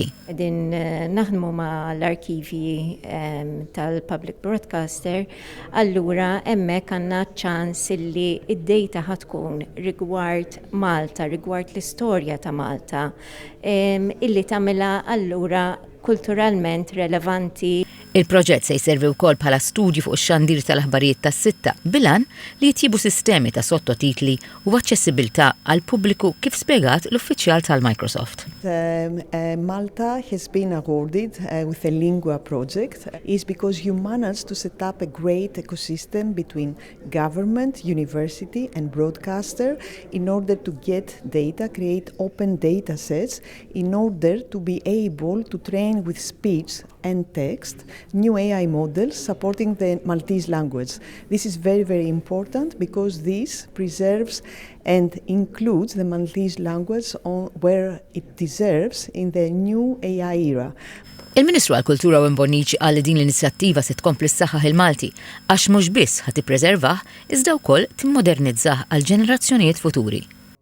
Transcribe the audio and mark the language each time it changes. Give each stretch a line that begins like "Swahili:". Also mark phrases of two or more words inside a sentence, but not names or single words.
Maltese: Din naħdmu ma' l-arkivi tal-Public Broadcaster, allura hemmhekk għandna ċans illi id-data ħatkun rigward Malta, rigward l-istorja ta' Malta, illi tagħmilha allura kulturalment relevanti. Il-proġett se jservi wkoll bħala studju fuq ix-xandir tal-aħbarijiet tas-sitta bilan li jitjibu sistemi ta' sottotitli u aċċessibilità għal pubbliku kif spjegat l-uffiċjal tal-Microsoft.
English: Malta has been awarded with a Lingua project is because you managed to set up a great ecosystem between government, university and broadcaster in order to get data, create open data sets in order to be able to train with speech and text new AI models supporting the Maltese language. This is very, very important because this preserves and includes the Maltese language where it deserves in the new AI era.
Maltese: Il-Ministru għall-Kultura u Imbonniċi qal li din l-inizjattiva se tkompli ssaħħaħ il-Malti għax mhux biss ħad tippreservah iżda wkoll timmodernizzah għal ġenerazzjonijiet futuri.